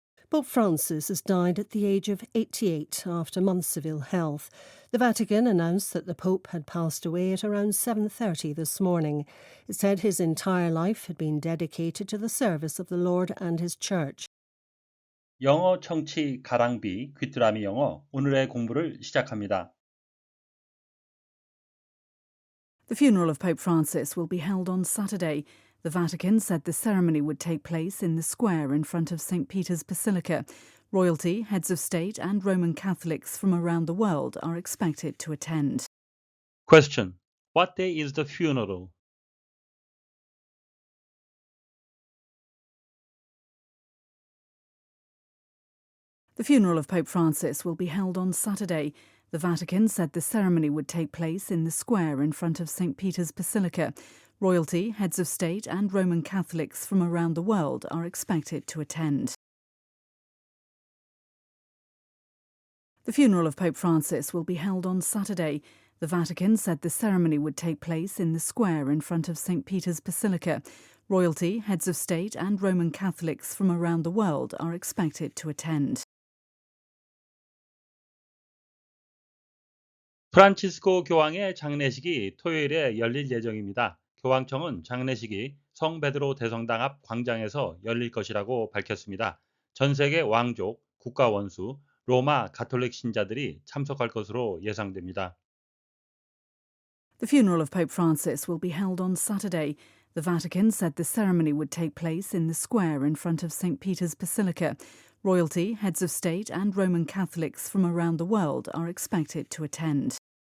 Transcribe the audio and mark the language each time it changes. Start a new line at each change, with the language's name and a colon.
English: Pope Francis has died at the age of 88 after months of ill health. The Vatican announced that the Pope had passed away at around 7:30 this morning. It said his entire life had been dedicated to the service of the Lord and his Church.
Korean: 영어 청취 가랑비 귀뚜라미 영어 오늘의 공부를 시작합니다.
English: The funeral of Pope Francis will be held on Saturday. The Vatican said the ceremony would take place in the square in front of St. Peter's Basilica. Royalty, heads of state and Roman Catholics from around the world are expected to attend. Question. What day is the funeral? The funeral of Pope Francis will be held on Saturday. The Vatican said the ceremony would take place in the square in front of St. Peter's Basilica. Royalty, heads of state and Roman Catholics from around the world are expected to attend. The funeral of Pope Francis will be held on Saturday. The Vatican said the ceremony would take place in the square in front of St. Peter's Basilica. Royalty, heads of state and Roman Catholics from around the world are expected to attend.
Korean: 프란치스코 교황의 장례식이 토요일에 열릴 예정입니다. 교황청은 장례식이 성 베드로 대성당 앞 광장에서 열릴 것이라고 밝혔습니다. 전 세계 왕족, 국가 원수, 로마 가톨릭 신자들이 참석할 것으로 예상됩니다.
English: The funeral of Pope Francis will be held on Saturday. The Vatican said the ceremony would take place in the square in front of St. Peter's Basilica. Royalty, heads of state and Roman Catholics from around the world are expected to attend.